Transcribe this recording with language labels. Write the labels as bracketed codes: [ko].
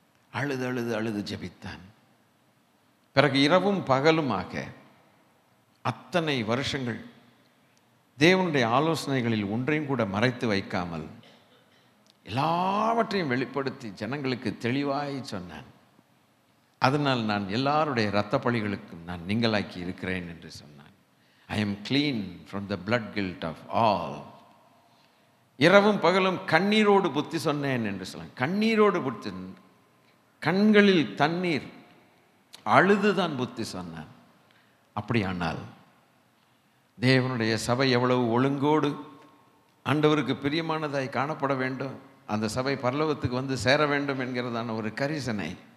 [ta] அழுது அழுது அழுது ஜெபித்தான். பிறகு இரவும் பகலுமாக அத்தனை வருஷங்கள் தேவனுடைய ஆலோசனைகளில் ஒன்றையும் கூட மறைத்து வைக்காமல் எல்லாவற்றையும் வெளிப்படுத்தி ஜனங்களுக்கு தெளிவாய் சொன்னான். அதனால் நான் எல்லாருடைய இரத்த பழிகளுக்கும் நான் நீங்களாக்கி இருக்கிறேன் என்று சொன்னான். [en] I am clean from the blood guilt of all. [ta] இரவும் பகலும் கண்ணீரோடு புத்தி சொன்னேன் என்று சொன்னான். கண்ணீரோடு புத்தி, கண்களில் தண்ணீர், அழுதுதான் புத்தி சொன்னான். அப்படியானால் தேவனுடைய சபை எவ்வளவு ஒழுங்கோடு ஆண்டவருக்கு பிரியமானதாய் காணப்பட வேண்டும், அந்த சபை பரலோகத்துக்கு வந்து சேர வேண்டும் என்கிறதான ஒரு கரிசனை.